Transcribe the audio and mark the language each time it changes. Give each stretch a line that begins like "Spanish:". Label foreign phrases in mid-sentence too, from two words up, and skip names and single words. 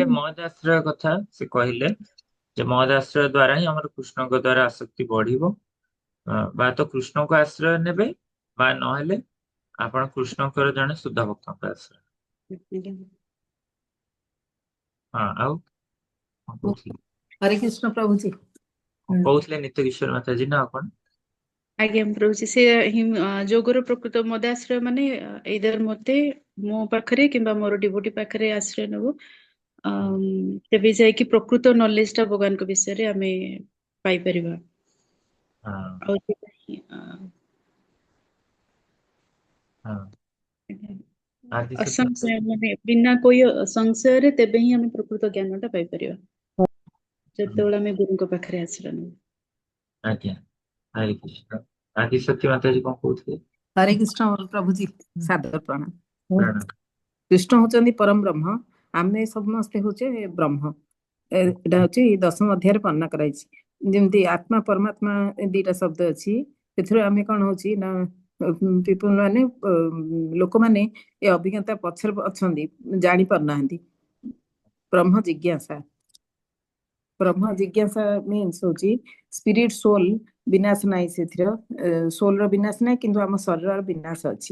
Odia: କହିଲେ ମହଦ ଆଶ୍ରୟ କଥା, ସେ କହିଲେ ଯେ ମହଦ ଆଶ୍ରୟ ଦ୍ଵାରା ହିଁ ଆମର କୃଷ୍ଣଙ୍କ ଦ୍ଵାରା ଆସକ୍ତି ବଢିବ। ବା ତ କୃଷ୍ଣଙ୍କୁ ଆଶ୍ରୟ ନେବେ, ବା ନହେଲେ ଆପଣ କୃଷ୍ଣଙ୍କର ଜଣେ ଶୁଦ୍ଧ ଭକ୍ତଙ୍କ ଆଶ୍ରୟ। ହଁ, ଆଉ କଣ କହୁଥିଲେ?
Hindi: हरे कृष्ण प्रभु जी।
Odia: କହୁଥିଲେ ନିତ୍ୟ କିଶୋର ମାତାଜୀ ନା ଆପଣ? ଆଜ୍ଞା ପ୍ରଭୁଜୀ, ସେ ହିଁ ଯୋଗର ପ୍ରକୃତ ମଦାଶ୍ରୟ ମାନେ ଏଇଦର ମତେ ମୋ ପାଖରେ କିମ୍ବା ମୋର ଡିଭୋଟି ପାଖରେ ଆଶ୍ରୟ ନେବୁ, ତେବେ ଯାଇକି ପ୍ରକୃତ ନଲେଜ ଟା ଭଗବାନଙ୍କ ବିଷୟରେ ଆମେ ପାଇପାରିବା। ହଁ, ଆଉ ହଁ। ଆଦି ସତ୍ୟ ଅସଂଶୟ, ମାତାଜୀ। ମାନେ ବିନା କୋଇ ସଂଶୟରେ ତେବେ ହିଁ ଆମେ ପ୍ରକୃତ ଜ୍ଞାନ ଟା ପାଇପାରିବା, ହୁଁ, ଯେତେବେଳେ ଆମେ ଗୁରୁଙ୍କ ପାଖରେ ଆଶ୍ରୟ ନେବୁ। ଆଜ୍ଞା, ହରେ କୃଷ୍ଣ। ଆଦି ସତ୍ୟ ମାତାଜୀ କଣ କହୁଥିଲେ?
Hindi: हरे कृष्ण प्रभु जी, सादर प्रणाम।
Odia: ପ୍ରଣାମ। କୃଷ୍ଣ ହଉଛନ୍ତି ପରମ ବ୍ରହ୍ମ, ଆମେ ସମସ୍ତେ ହଉଛେ ବ୍ରହ୍ମ। ଏଇଟା ହଉଛି 10ମ ଅଧ୍ୟାୟରେ ବର୍ଣ୍ଣନା କରାଯାଇଛି। ଯେମିତି ଆତ୍ମା ପରମାତ୍ମା ଦିଟା ଶବ୍ଦ ଅଛି, ସେଥିରୁ ଆମେ କଣ ହଉଛି ନା ପିପୁଲ ମାନେ ଲୋକମାନେ ଏ ଅଭିଜ୍ଞତା ପଛରେ ଅଛନ୍ତି, ଜାଣି ପାରୁନାହାନ୍ତି। ବ୍ରହ୍ମ ଜିଜ୍ଞାସା, ବ୍ରହ୍ମ ଜିଜ୍ଞାସା ମିନ୍ସ ହଉଛି
English: spirit soul
Odia: ବିନାଶ ନାହିଁ, ସେଥିର ସୋଲର ବିନାଶ ନାହିଁ, କିନ୍ତୁ ଆମ ଶରୀରର ବିନାଶ ଅଛି।